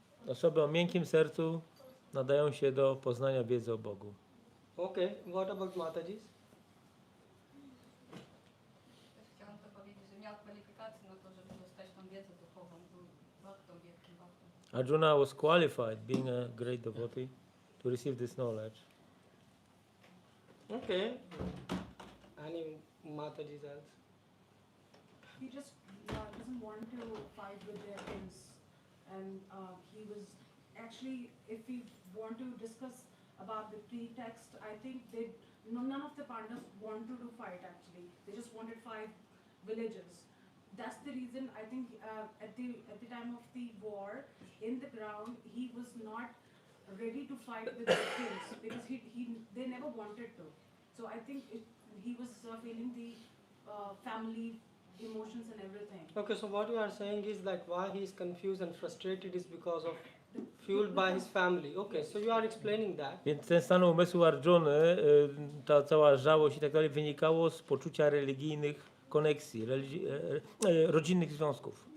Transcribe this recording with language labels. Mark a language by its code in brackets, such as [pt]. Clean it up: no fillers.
[pl] Osoby o miękkim sercu nadają się do poznania wiedzy o Bogu. [en] Okay. What about Mataji's? [pl] Chciałam to powiedzieć, że miał kwalifikacje na to, żeby dostać tą wiedzę duchową, był baktą, wielkim baktą. [en] Arjuna was qualified, being a great devotee, to receive this knowledge. Okay. Any Mataji's else? He just doesn't want to fight with their ends, and he was actually, if we want to discuss about the pretext, I think none of the Pandavas wanted to fight actually. They just wanted 5 villages. That's the reason I think at the time of the war, in the ground, he was not ready to fight with the kings because they never wanted to. So I think he was feeling the family emotions and everything. Okay, so what you are saying is like why he is confused and frustrated is because of fueled by his family. Okay, so you are explaining that. [pl] Więc ten stan umysłu Arjuny, ta cała żałość i tak dalej wynikało z poczucia religijnych koneksji, rodzinnych związków.